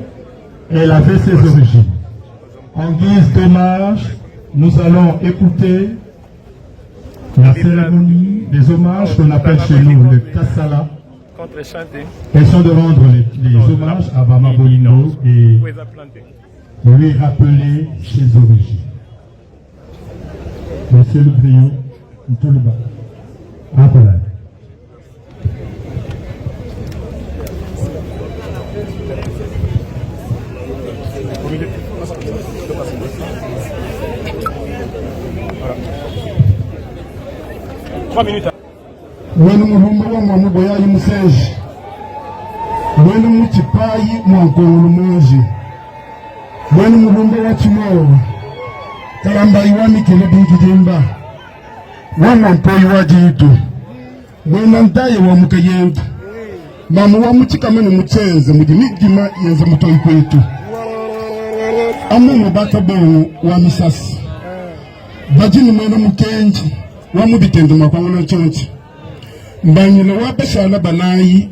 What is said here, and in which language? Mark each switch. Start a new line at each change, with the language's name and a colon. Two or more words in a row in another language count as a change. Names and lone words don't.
French: Elle avait ses origines. En guise d'hommage, nous allons écouter la cérémonie des hommages qu'on appelle chez nous le Kassala. Question de rendre les hommages à Maman Bolingo et lui rappeler ses origines. Monsieur le Brio, tout le bas. Voilà.
Luba-Lulua: Mwenu mulumba wa mwamu boyayi museji. Mwenu muchipayi mwankongulu mweji. Mwenu mulumba wa chimowa. Kalamba iwami kile bingidimba. Wana mpoi wa jitu. Mwena ndaye wa mukayentu. Mamu wa muchikamene muchenze mujimigima yenze mutoi kwetu. Amu mubata bongo wa misasi. Bajini mwena mukenji. Wamu bitendo makwangona chonchi. Mbanyina wa bashala banayi.